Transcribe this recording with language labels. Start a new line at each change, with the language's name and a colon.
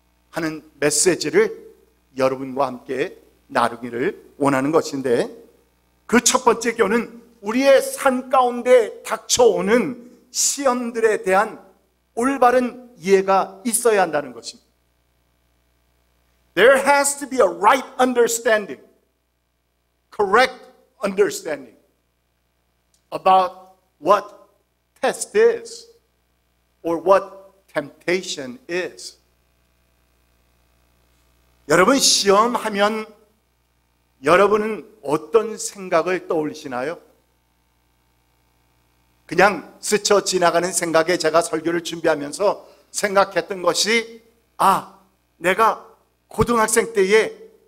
Korean: 하는 메시지를 여러분과 함께 나누기를 원하는 것인데 그 첫 번째 교훈은 우리의 삶 가운데 닥쳐오는 시험들에 대한 올바른 이해가 있어야 한다는 것입니다.
English: There has to be a right understanding, correct understanding about what test is or what temptation is.
Korean: 여러분, 시험하면 여러분은 어떤 생각을 떠올리시나요? 그냥 스쳐 지나가는 생각에 제가 설교를 준비하면서 생각했던 것이 내가 고등학생 때에